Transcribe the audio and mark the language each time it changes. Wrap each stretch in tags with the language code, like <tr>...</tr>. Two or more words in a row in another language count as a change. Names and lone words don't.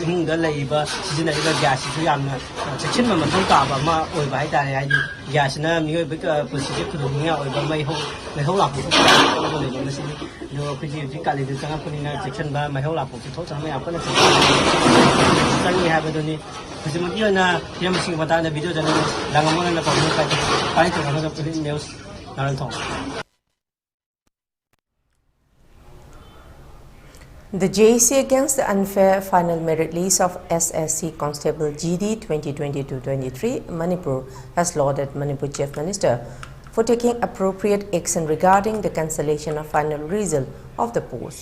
<mni>ꯏꯃꯨꯡꯗ ꯂꯩꯔꯤꯕ ꯁꯤꯖꯤꯟꯅꯔꯤꯕ ꯒ꯭ꯌꯥꯁꯁꯤꯁꯨ ꯌꯥꯝꯅ ꯆꯦꯛꯁꯤꯟꯕ ꯃꯊꯧ ꯇꯥꯕ ꯑꯃ ꯑꯣꯏꯕ ꯍꯥꯏꯇꯥꯔꯦ ꯍꯥꯏꯗꯤ ꯒ꯭ꯌꯥꯁꯁꯤꯅ ꯃꯤꯑꯣꯏꯕ ꯄꯨꯟꯁꯤꯁꯦ ꯈꯨꯗꯣꯡꯊꯤꯅꯤꯡꯉꯥꯏ ꯑꯣꯏꯕ ꯃꯩꯍꯧ ꯂꯥꯡꯄꯣꯛ ꯂꯩꯕ ꯃꯁꯤꯅꯤ ꯑꯗꯨꯒ ꯑꯩꯈꯣꯏꯁꯤ ꯍꯧꯖꯤꯛ ꯀꯥꯂꯦꯟꯗ ꯆꯪꯉꯛꯄꯅꯤꯅ ꯆꯦꯛꯁꯤꯟꯕ ꯃꯩꯍꯧ ꯂꯥꯡꯄꯣꯛꯁꯤ ꯊꯣꯛꯇꯅꯕ ꯌꯥꯝ ꯀꯟꯅ ꯆꯪꯉꯤ ꯍꯥꯏꯕꯗꯨꯅꯤ ꯍꯧꯖꯤꯛꯃꯛꯀꯤ ꯑꯣꯏꯅ ꯍꯤꯔꯝꯁꯤꯡꯒꯤ ꯃꯇꯥꯡꯗ</mni> <en>video journalist</en> <mni>ꯂꯥꯡꯉꯝꯃꯣꯅ ꯄꯥꯏꯊꯣꯛꯅꯕ</mni> <en>police news</en> <mni>ꯅꯥꯔꯟꯊꯣꯡ.</mni> <en>The JEC against the unfair final merit list of SSC Constable GD 2022-23 Manipur has lauded Manipur Chief Minister for taking appropriate action regarding the cancellation of final result of the post.</en>